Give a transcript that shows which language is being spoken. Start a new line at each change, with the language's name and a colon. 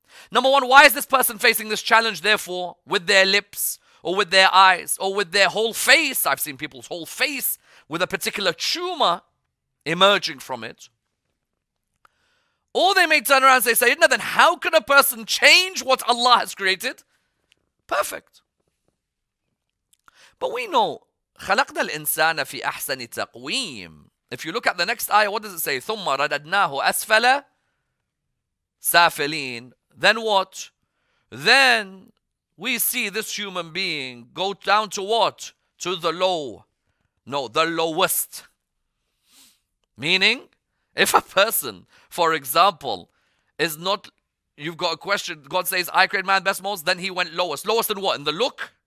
English: Number one, why is this person facing this challenge, therefore, with their lips, or with their eyes, or with their whole face? I've seen people's whole face with a particular tumor emerging from it. Or they may turn around and say, Sayyidina, then how can a person change what Allah has created? Perfect. But we know,
Arabic: خَلَقْنَا الْإِنسَانَ فِي أَحْسَنِ تَقْوِيمٍ.
English: If you look at the next ayah, what does it say?
Arabic: ثُمَّ رَدَدْنَاهُ أَسْفَلَ سَافِلِينَ.
English: then what? Then we see this human being go down to what? To the low. No, the lowest. Meaning, if a person, for example, is not, you've got a question, God says, I create man best most, then he went lowest. Lowest in what? In the look?